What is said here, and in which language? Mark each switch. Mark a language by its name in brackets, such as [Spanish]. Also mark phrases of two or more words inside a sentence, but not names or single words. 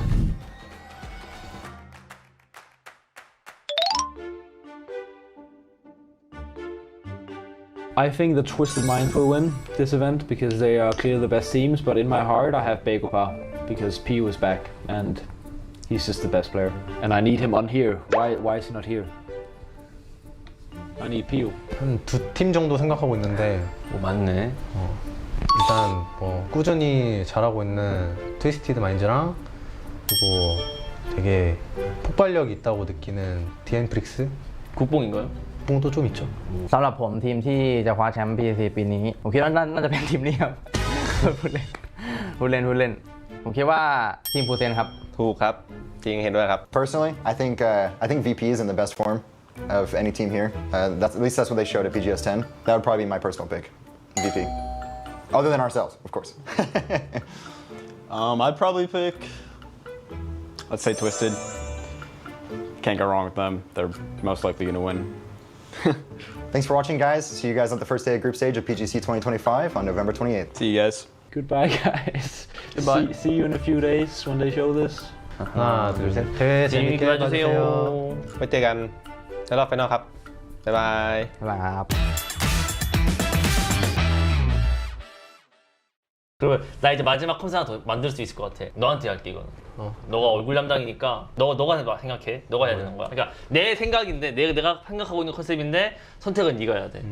[English] I think the Twisted Mind will win this event because they are clearly the best teams, but in my heart I have Bagopa because PU is back and he's just the best player. And I need him on here. Why is he not here? I need PU. [Korean] 한 2팀 정도 생각하고 있는데 오, 맞네. 일단 뭐 꾸준히 잘하고 있는 트위스티드 마인즈랑 그리고 되게 폭발력이 있다고 느끼는 디엔프릭스. 국뽕인가요? 뽕도 좀 있죠. [Thai] สำหรับผมทีมที่จะคว้าแชมป์ PGC ปีนี้ผมคิดว่าน่าจะเป็นทีมนี้ครับ พูดเล่นผมคิดว่าทีมฟูเซนครับ ถูกครับจริงเห็นด้วยครับ [English] Personally, I think VP is in the best form of any team here. At least that's what they showed at PGS 10. That would probably be my personal pick, VP. Other than ourselves, of course. I'd probably pick, let's say Twisted. Can't go wrong with them. They're most likely going to win. Thanks for watching, guys. See you guys at the first day of group stage of PGC 2025 on November 28th. See you guys. Goodbye, guys. Goodbye. See you in a few days when they show this. [Korean] 하나, 둘, 셋. 대회 재밌게 재밌게 봐주세요. 봐주세요. [Thai] ไว้เจอกันในรอบไฟนอลครับ บ๊ายบาย ครับ [Korean] 그러면 나 이제 마지막 컨셉 하나 더 만들 수 있을 것 같아. 너한테 할게 이거는. 너가 얼굴 담당이니까 너가 생각해. 너가 해야 되는 거야. 그러니까 내 생각인데 내가 생각하고 있는 컨셉인데 선택은 네가 해야 돼.